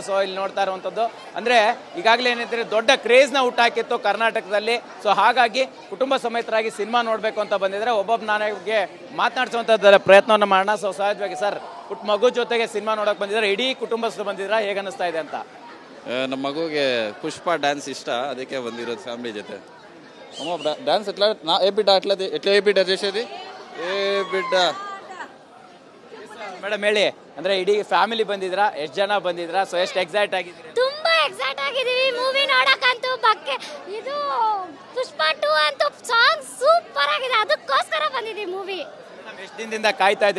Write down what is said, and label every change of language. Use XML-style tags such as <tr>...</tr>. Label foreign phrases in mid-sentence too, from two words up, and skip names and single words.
<kn>ಸೊ ಇಲ್ಲಿ ನೋಡ್ತಾ ಇರುವಂಥದ್ದು ಅಂದರೆ ಈಗಾಗಲೇ ಏನಂತಾರೆ ದೊಡ್ಡ ಕ್ರೇಜ್ನ ಹುಟ್ಟಾಕಿತ್ತು ಕರ್ನಾಟಕದಲ್ಲಿ. ಸೊ ಹಾಗಾಗಿ ಕುಟುಂಬ ಸಮೇತರಾಗಿ ಸಿನಿಮಾ ನೋಡಬೇಕು ಅಂತ ಬಂದಿದ್ದಾರೆ. ಒಬ್ಬೊಬ್ಬ ನನಗೆ ಮಾತನಾಡಿಸುವಂಥದ್ದು ಪ್ರಯತ್ನವನ್ನು ಮಾಡೋಣ. ಸೊ ಸಹಜವಾಗಿ ಸರ್ ಪುಟ್ಟ ಮಗು ಜೊತೆಗೆ ಸಿನಿಮಾ ನೋಡೋಕೆ ಬಂದಿದ್ದಾರೆ, ಇಡೀ ಕುಟುಂಬಸ್ಥರು ಬಂದಿದ್ದಾರೆ, ಹೇಗೆ ಅನ್ನಿಸ್ತಾ ಇದೆ ಅಂತ? ನಮ್ಮ ಮಗುಗೆ ಪುಷ್ಪ ಡಾನ್ಸ್ ಇಷ್ಟ ಅದಕ್ಕೆ ಬಂದಿರೋದು ಫ್ಯಾಮಿಲಿ ಜೊತೆ.</kn> <te>అమ్మ డాన్స్ ఎట్లా ఏ బిడ్డ అట్లా ఎట్లా ఏ బిడ్డ చేసేది ఏ బిడ్డ</te> <kn>ಮೇಡಮ್ ಹೇಳಿ, ಅಂದ್ರೆ ಇಡೀ ಫ್ಯಾಮಿಲಿ ಬಂದಿದ್ರಾ, ಎಷ್ಟು ಜನ ಬಂದಿದ್ರಾ? ಸೊ ಎಷ್ಟು ಎಕ್ಸೈಟ್ ಆಗಿದ್ದೀರಾ? ತುಂಬಾ ಎಕ್ಸೈಟ್ ಆಗಿದೀವಿ ಮೂವಿ ನೋಡಕ್ಕಂತೂ. ಇದು ಪುಷ್ಪ 2 ಅಂತೂ</kn> <en>song super</en> <kn>ಆಗಿದೆ, ಅದಕ್ಕೋಸ್ಕರ ಬಂದಿದ್ದೀವಿ ಮೂವಿ. ಎಷ್ಟು ದಿನದಿಂದ ಕಾಯ್ತಾ ಇದ್ರಿ?</kn>